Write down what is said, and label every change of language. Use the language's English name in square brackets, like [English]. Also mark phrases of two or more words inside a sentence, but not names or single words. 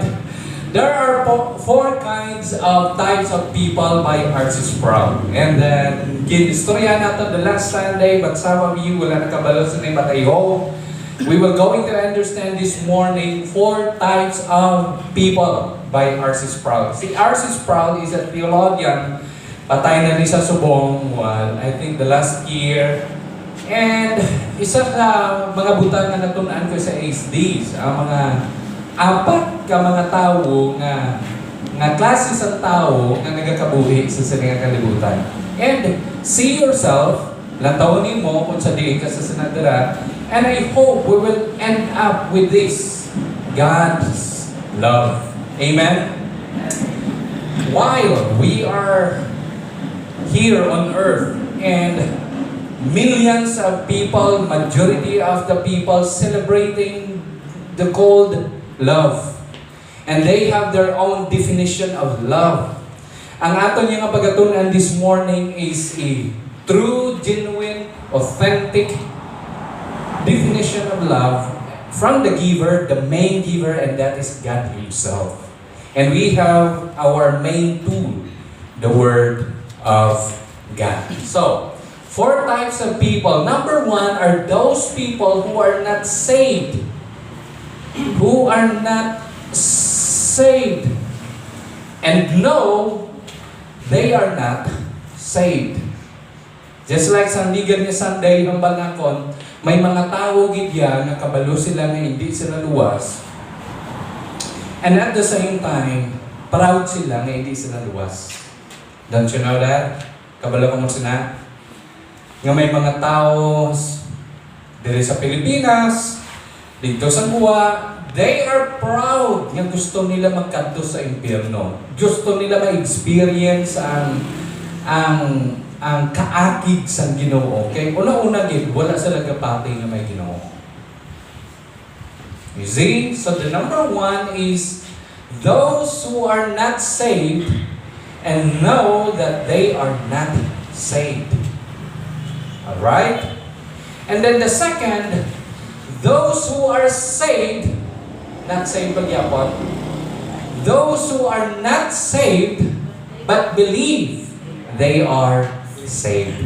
[English] There are four kinds of types of people by R.C. Sproul. And then, [Hiligaynon] ginistorya natin [English] the last Sunday, but some of you [Hiligaynon] wala nakabalo sa [English] name, but I hope we will going to understand this morning four types of people by R.C. Sproul. Si R.C. Sproul is a theologian. [Hiligaynon] Patay na rin sa subong, [English] I think the last year. [Hiligaynon] And isa sa mga butang na natunan ko sa ASDs, ang mga apat ka mga tao nga klase sa tao nga nagakabuhi sa siningang kalibutan. [English] And see yourself, [Hiligaynon] lantawin mo kung sa diin ka sa sinadara, [English] and I hope we will end up with this, God's love. Amen? While we are here on earth and millions of people, majority of the people celebrating the called love. And they have their own definition of love. [Hiligaynon] Ang aton nga pagatunan [English] this morning is a true, genuine, authentic definition of love from the giver, the main giver, and that is God Himself. And we have our main tool, the Word of God. So, four types of people. Number one are those people who are not saved. Who are not saved. And know they are not saved. Just like [Hiligaynon] sandigan ni Sunday ng Balakon, may mga tao gidya na kabalo sila nga hindi sila luwas. [English] And at the same time, [Hiligaynon] proud sila nga hindi sila luwas. [English] Don't you know that? [Hiligaynon] Kabalo ko mo sina? Nga may mga tao diri sa Pilipinas, dito sa Gua, [English] they are proud [Hiligaynon] nga gusto nila magkadto sa impyerno. Gusto nila ma-experience ang kaakig sa Ginoo. [English] Okay? [Hiligaynon] Una-una gid, wala sila kapati nga may Ginoo. [English] You see? So the number one is those who are not saved and know that they are not saved. Alright? And then the second, those who are saved, not saved pagyapon, those who are not saved but believe they are saved.